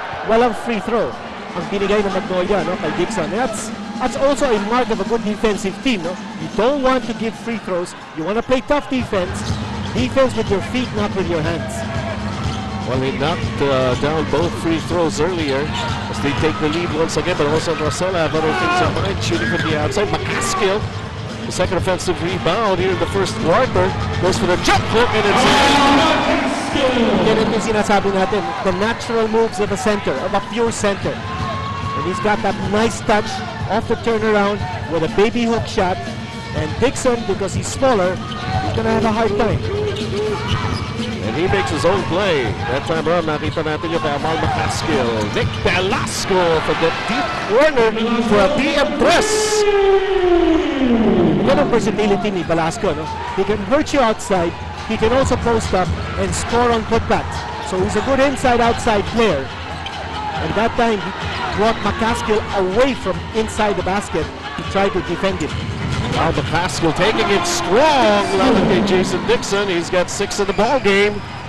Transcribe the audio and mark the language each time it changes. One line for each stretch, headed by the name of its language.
Filipino: Walang free throw ang binigay ng Magnolia, no, kay Dixon.
English: That's also a mark of a good defensive team, no? You don't want to give free throws. You want to play tough defense. Defense with your feet, not with your hands. Well, he knocked down both free throws earlier as they take the lead once again, but also Rosella have other things in mind, shooting from the outside. McCaskill, the second offensive rebound here in the first quarter, goes for the jump hook, and it's in.
Filipino: Yan yung sinasabi natin,
English: the natural moves of a center, of a pure center. And he's got that nice touch off the turnaround with a baby hook shot. And Dixon, because he's smaller, he's gonna have a hard time. And he makes his own play. That time around,
Filipino: nakita natin yung kay
English: Amal McCaskill. Nick Velasco for the deep corner for a DM press.
Filipino: Yan ang versatility ni Velasco, no?
English: He can hurt you outside. He can also post up and score on putbacks. So he's a good inside-outside player. And that time, he brought McCaskill away from inside the basket to try to defend him. Now McCaskill taking it strong.
Filipino: Laban kay
English: Jason Dixon. He's got 6 in the ball game.